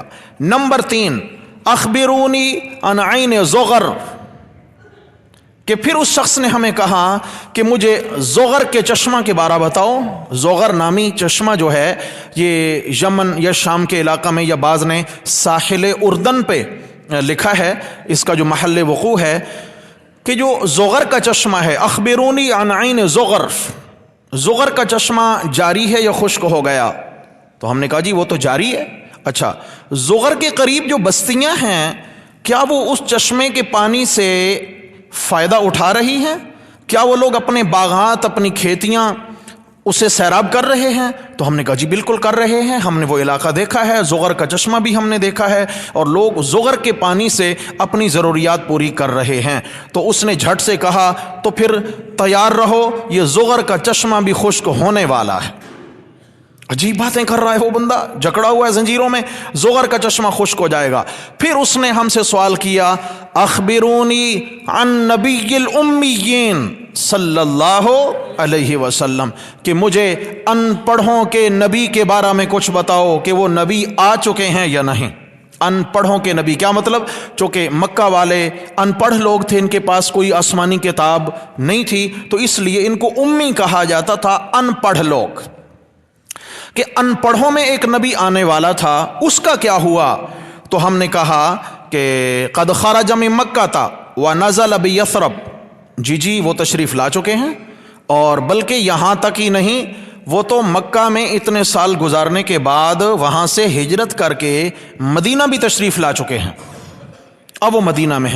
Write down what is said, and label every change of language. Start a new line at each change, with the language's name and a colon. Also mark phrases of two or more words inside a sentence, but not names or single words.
Urdu: نمبر 3,
Arabic: أخبروني عن عين زغر,
Urdu: کہ پھر اس شخص نے ہمیں کہا کہ مجھے زغر کے چشمہ کے بارے بتاؤ. زغر نامی چشمہ جو ہے یہ یمن یا شام کے علاقہ میں، یا بعض نے ساحل اردن پہ لکھا ہے، اس کا جو محل وقوع ہے کہ جو زغر کا چشمہ ہے,
Arabic: أخبروني عن عين زغر,
Urdu: زغر کا چشمہ جاری ہے یا خشک ہو گیا? تو ہم نے کہا جی وہ تو جاری ہے۔ اچھا، زغر کے قریب جو بستیاں ہیں، کیا وہ اس چشمے کے پانی سے فائدہ اٹھا رہی ہیں? کیا وہ لوگ اپنے باغات، اپنی کھیتیاں اسے سیراب کر رہے ہیں? تو ہم نے کہا جی بالکل کر رہے ہیں، ہم نے وہ علاقہ دیکھا ہے، زغر کا چشمہ بھی ہم نے دیکھا ہے، اور لوگ زغر کے پانی سے اپنی ضروریات پوری کر رہے ہیں. تو اس نے جھٹ سے کہا، تو پھر تیار رہو، یہ زغر کا چشمہ بھی خشک ہونے والا ہے. عجیب باتیں کر رہا ہے وہ بندہ، جکڑا ہوا ہے زنجیروں میں، زغر کا چشمہ خشک ہو جائے گا. پھر اس نے ہم سے سوال کیا,
Arabic: أخبروني عن نبي الأميين صلى الله عليه وسلم,
Urdu: کہ مجھے ان پڑھوں کے نبی کے بارے میں کچھ بتاؤ کہ وہ نبی آ چکے ہیں یا نہیں. ان پڑھوں کے نبی کیا مطلب؟ چونکہ مکہ والے ان پڑھ لوگ تھے، ان کے پاس کوئی آسمانی کتاب نہیں تھی، تو اس لیے ان کو امی کہا جاتا تھا، ان پڑھ لوگ. کہ ان پڑھوں میں ایک نبی آنے والا تھا، اس کا کیا ہوا? تو ہم نے کہا کہ
Arabic: قد خرج من مكة
Urdu: تھا
Arabic: ونزل بيثرب,
Urdu: جی وہ تشریف لا چکے ہیں، اور بلکہ یہاں تک ہی نہیں، وہ تو مکہ میں اتنے سال گزارنے کے بعد وہاں سے ہجرت کر کے مدینہ بھی تشریف لا چکے ہیں، اب وہ مدینہ میں ہے.